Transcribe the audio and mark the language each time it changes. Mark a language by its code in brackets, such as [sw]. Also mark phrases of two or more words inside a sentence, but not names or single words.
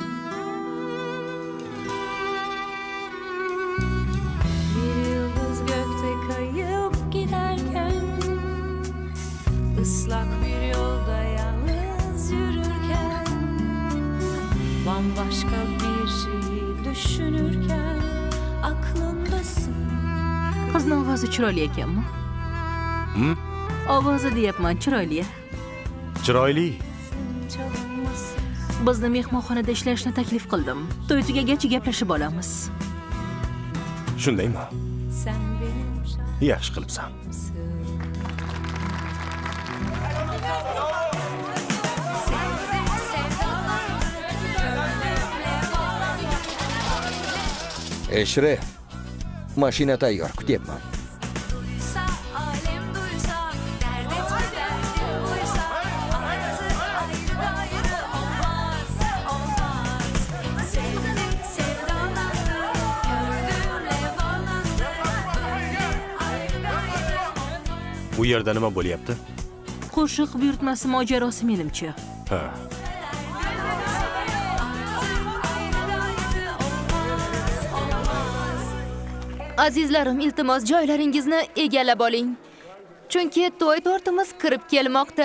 [tr] Bir yıldız gökte kayıp giderken, ıslak bir yolda yalnız yürürken, bambaşka bir şeyi düşünürken aklımdasın. [uz] Qizni ovozi chiroyli ekanmi? Ovozi deyapman, chiroyli. Chiroyli. [tr] Çalınmasın. [uz] Bizni mehmonxonada ishlashni taklif qildim. To'y tugagach gaplashib olamiz. Shundaymi? [tr] Sen benim [uz] Yaxshi qilibsan. [tr] şarkımsın. [uz] Eshref, mashina tayyor, kutyapman. [tr] Duysa, alem duysa, dert etme derdim buysa, artık ayrı gayrı olmaz, olmaz. Sevdik, sevdalandık, gördüğümle bağlandık, böyle ayrı gayrı olmaz. [uz] Bu yerda nima bo'lyapti? Qo'shiq buyurtmasi mojarosi menimcha. Ha. Azizlarim, iltimos joylaringizni egallab oling. Chunki to'y tortimiz kirib kelmoqda.